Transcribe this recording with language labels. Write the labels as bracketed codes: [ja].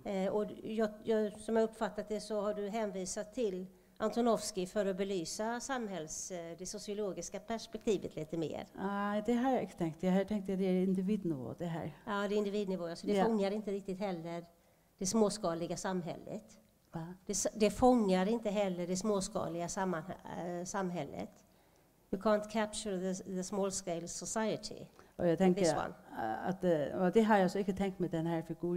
[sv] Och som jag uppfattat det så har du hänvisat till Antonovsky för att belysa det sociologiska perspektivet lite mer. Nej, det har jag inte tänkt. Jag har tänkt att det är individnivå det här. Ja, det är individnivå. Så det fångar inte riktigt heller det småskaliga samhället. Det fångar inte heller det småskaliga samhället. [en] You can't capture the small scale society. [sv] Och jag tänker att och det har jag så inte tänkt med den här figuren.